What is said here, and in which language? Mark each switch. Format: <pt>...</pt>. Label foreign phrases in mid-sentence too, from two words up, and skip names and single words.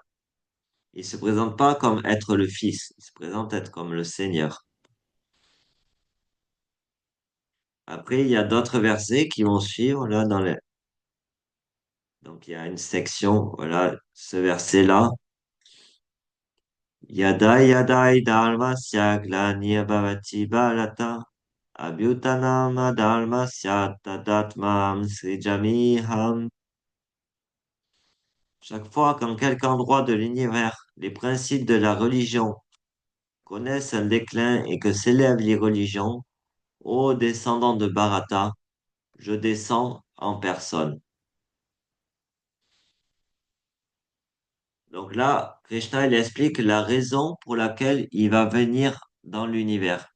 <fr>Il se présente pas comme être le Fils. Il se présente être comme le Seigneur. Après, il y a d'autres versets qui vont suivre là dans les. Donc il y a une section, voilà, ce verset-là.</fr> <sa>Yada yadai dharmasya glanirvavati bharata abhyutanam dharmasya tadatmam srijamiham.</sa> <fr>Chaque fois qu'en quelque endroit de l'univers, les principes de la religion connaissent un déclin et que s'élèvent les religions, ô descendants de Bharata, je descends en personne. Donc là, Krishna, il explique la raison pour laquelle il va venir dans l'univers.</fr>